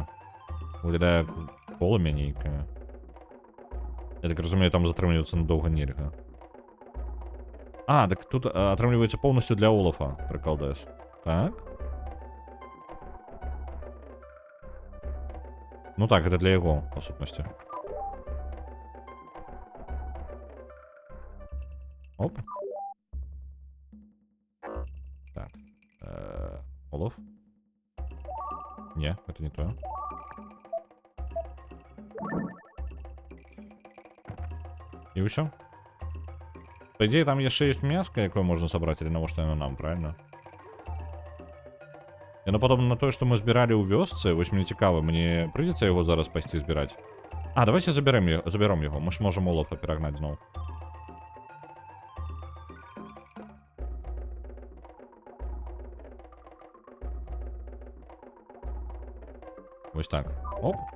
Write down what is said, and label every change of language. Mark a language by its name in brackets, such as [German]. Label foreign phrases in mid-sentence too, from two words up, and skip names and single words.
[Belarusian] Выглядае полымя нейкае. Я так разумею, там затрымлівацца надоўга нельга. А, так тут атрымліваецца поўнасцю для Олафа, прыкалдэс. Так. Ну так, гэта для яго, па сутнасці. Оп. Так. Олаф? [Russian] Не, это не то. И все. По идее, [Belarusian] там яшчэ есть мяска, якое можна сабраць, или навошта яно нам, правильно? Яно падобна на тое, што мы збіралі ў вёсцы. Вось мне цікава, мне прыйдзецца яго зараз пайсці збіраць. [Russian] А, давайте заберем яго. Мы ж можем Олафа перагнаць зноў. [Belarusian] Вось так. Оп.